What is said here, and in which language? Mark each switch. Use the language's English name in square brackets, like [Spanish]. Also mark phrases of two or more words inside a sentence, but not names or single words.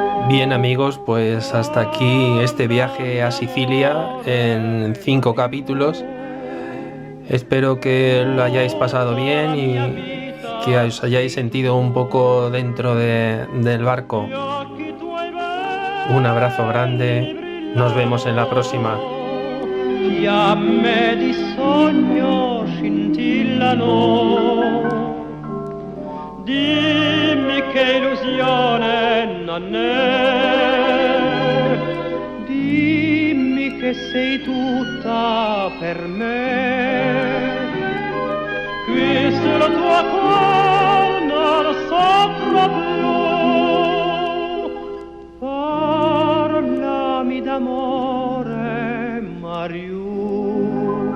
[Spanish] Bien amigos, pues hasta aquí este viaje a Sicilia en 5 capítulos. Espero que lo hayáis pasado bien y que os hayáis sentido un poco dentro del barco. Un abrazo grande, nos vemos en la próxima. [Italian] Fiamme di sogno scintillano, dimmi che illusione non è, dimmi che sei tutta per me, qui sulla tua corna lo so proprio, parlami d'amore, Mariù.